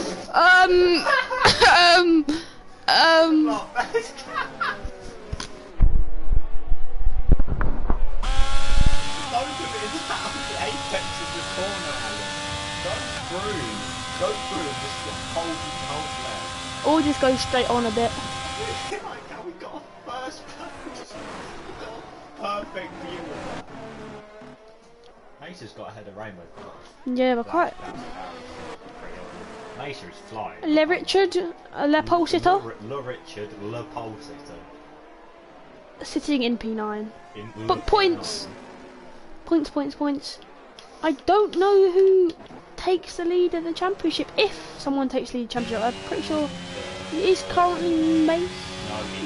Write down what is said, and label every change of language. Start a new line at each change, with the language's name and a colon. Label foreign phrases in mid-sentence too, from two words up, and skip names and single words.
English: Go through and just hold left. or just go straight on a bit. Like how we got a first place. Perfect view of that. Mace's got ahead of Rainbow. Yeah, but quite. Mace is flying. Le Richard, Le Pole sitter, Le Richard, Le Pole sitter. sitting in P9. In But points. Points. I don't know who takes the lead in the championship. If someone takes the lead championship, I'm pretty sure it is currently Mace. No, it's